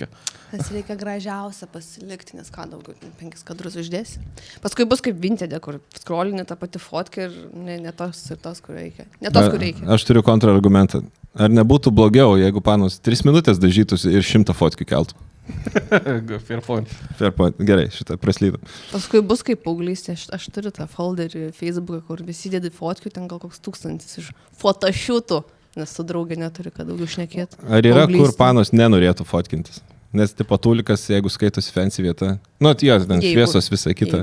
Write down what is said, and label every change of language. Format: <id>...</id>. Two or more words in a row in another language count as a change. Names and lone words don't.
<lt>Nes reikia gražiausią pasilikti, nes ką daugiau, 5 kadrus uždėsi. Paskui bus kaip Vinted, kur scrollinė ta pati fotka ir ne tos ir tos, kur reikia. Ne tos, kur reikia. Aš turiu kontrargumentą. Ar nebūtų blogiau, jeigu panos 3 minutės dažytųsi ir 100 fotkų keltų?</lt> <en>Fair point. Fair point.</en> <lt>Gerai, šitą praslydom. Paskui bus kaip paauglystė. Aš turiu tą folderį Facebooką, kur visi dėdi fotkių, ten gal koks 1000 iš fotošiutų, nes su draugė neturi, kad daugiau šnekėti. Ar yra, kur panos nenorėtų fotkintis? Nes tipo tūlikas, jeigu skaitosi fancy vieta, ten šviesos visai kita.</lt>